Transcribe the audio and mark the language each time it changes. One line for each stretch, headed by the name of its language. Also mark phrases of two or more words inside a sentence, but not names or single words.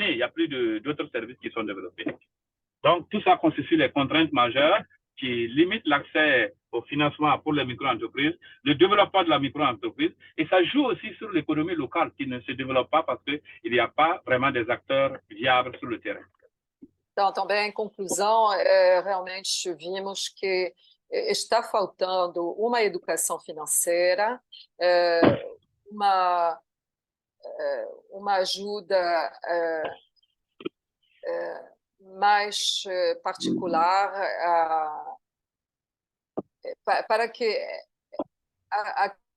French: Il n'y a plus d'autres services qui sont développés. Donc, tout ça constitue les contraintes majeures qui limitent l'accès au financement pour les micro-entreprises, le développement de la micro-entreprise, et ça joue aussi sur l'économie locale qui ne se développe pas parce qu'il n'y a pas vraiment des acteurs viables sur le terrain.
Portuguese: Então, também, em conclusão, realmente vimos que está faltando uma educação financeira, uma ajuda mais particular para que a